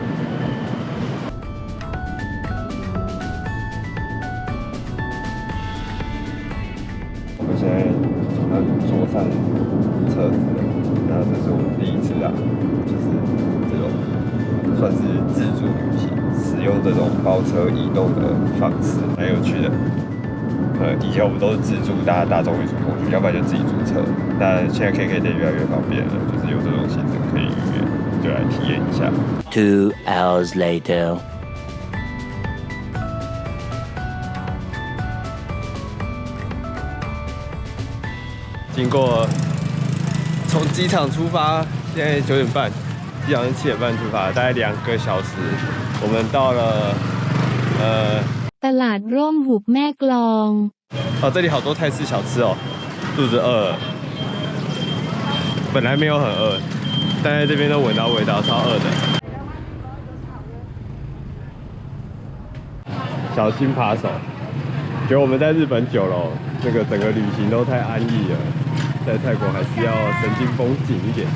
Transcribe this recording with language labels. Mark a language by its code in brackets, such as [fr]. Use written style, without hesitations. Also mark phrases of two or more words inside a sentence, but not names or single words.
[zh] 我现在要坐上车子了，然后这是我第一次啊，就是这种算是自助旅行。使用这种包车移动的方式，蛮有趣的。以前我们都是自助搭大众运输工具，要不然就自己租车。但现在 KK 店越来越方便了，就是有这种行程可以预约，就来体验一下。 [en] 2 hours later. [zh] 经过从机场出发，现在9点半。机场是7点半出发，大概2个小时，我们到了 ตลาดร่มหุบแม่กลอง 哦，这里好多泰式小吃哦，肚子饿了。本来没有很饿，但在这边都闻到味道，超饿的。小心扒手，觉得我们在日本久了，那个整个旅行都太安逸了，在泰国还是要神经绷紧一点。